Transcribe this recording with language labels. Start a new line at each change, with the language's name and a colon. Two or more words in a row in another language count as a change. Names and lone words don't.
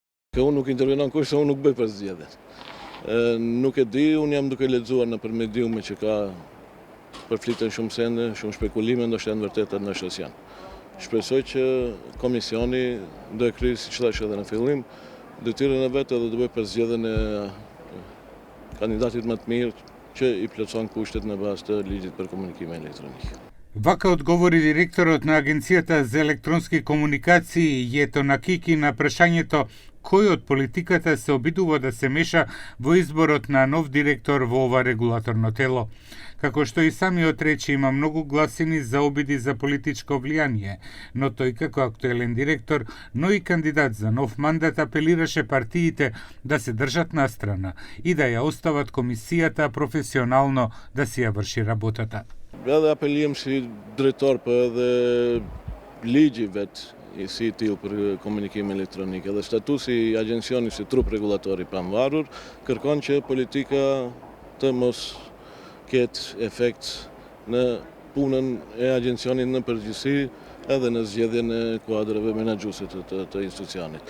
Albanian: Unë nuk intervenon kush se unë nuk bëj përzgjedhje. Nuk e di, unë jam duke lexuar nëpër mediume që ka përfliten shumë sende, shumë spekulime, ndoshta janë vërteta, ndoshta janë. Shpresoj që komisioni do e kryejë, siç thash edhe në fillim, detyrën e vet edhe do bëj përzgjedhjen e kandidatit më të mirë që i plotson kushtet në bazë të ligjit për komunikimin elektronik.
Macedonian: Вака одговори директорот на Агенцијата за електронски комуникации Јето Накики на прашањето кој од политиката се обидува да се меша во изборот на нов директор во ова регулаторно тело. Како што и самиот рече, има многу гласини за обиди за политичко влијание, но тој како актуелен директор, но и кандидат за нов мандат апелираше партиите да се држат настрана и да ја остават комисијата професионално да си ја врши работата.
Albanian: Edhe apeliem si drejtor për edhe ligji vet i si i tillë për komunikim elektronik, edhe statusi i agjencionit si trup regulator i pavarur kërkon që politika të mos ketë efekt në punën e agjencionit në përgjithësi edhe në zgjedhjen e kuadrave menaxhuese të institucionit.